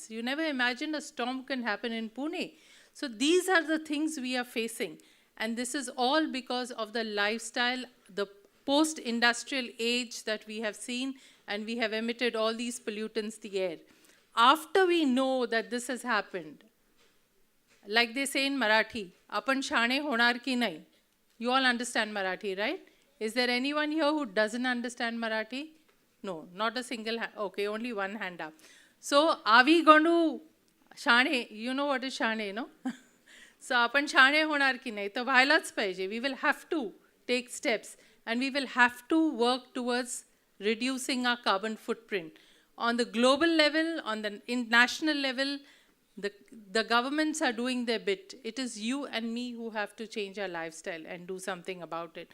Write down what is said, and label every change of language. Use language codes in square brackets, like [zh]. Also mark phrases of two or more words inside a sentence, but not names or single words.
[en] You never imagined a storm can happen in Pune. So these are the things we are facing. And this is all because of the lifestyle, the post-industrial age that we have seen, and we have emitted all these pollutants in the air. After we know that this has happened, like they say in Marathi, [mr] आपण शहाणे होणार की नाही. [en] You all understand Marathi, right? Is there anyone here who doesn't understand Marathi? No, not a single hand. Okay, only one hand up. So, are we going to shane? You know what is shane, no? So, [mr] आपण शहाणे होणार की नाही. तो व्हायलाच पाहिजे. [en] We will have to take steps, and we will have to work towards reducing our carbon footprint. On the global level, on the national level, the governments are doing their bit. It is you and me who have to change our lifestyle and do something about it.